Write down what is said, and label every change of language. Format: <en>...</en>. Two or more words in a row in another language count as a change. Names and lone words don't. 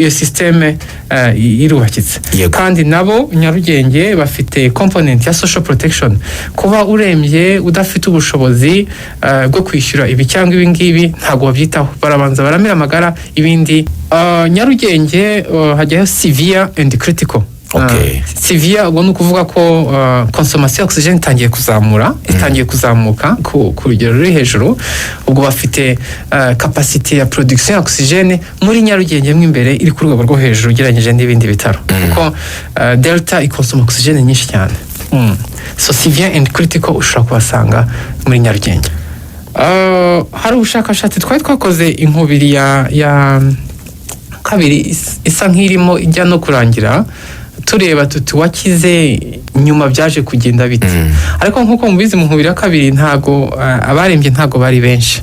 <rw>Iyo systeme irubakitse. Kandi nabo Nyarugenge bafite component ya</rw> <en>social protection.</en> <rw>Kuba urembye udafite ubushobozi bwo kwishyura ibi cyangwa ibi ngibi ntago babyitaho, barabanza baramira amagara. Ibindi Nyarugenge hajyaho</rw> <en>severe and critical.</en> <rw>Severe ubwo ni ukuvuga ko consommation oxygen itangiye kuzamuka ku rugero ruri hejuru. Ubwo bafite capacity ya production ya oxygen muri Nyarugenge mo imbere iri ku rwego rwo hejuru ugereranyije n'ibindi bitaro, kuko Delta ikonsoma oxygen nyinshi cyane.</rw> <en>So severe and critical</en> <rw>ushobora kubasanga muri Nyarugenge. Hari ubushakashatsi twari twakoze inkubiri ya kabiri isa nk'irimo ijya no kurangira, tureba tuti wakize nyuma byaje kugenda bite. Ariko nkuko mubizi mu nkubiri ya kabiri ntago abarembye ntago bari benshi.</rw>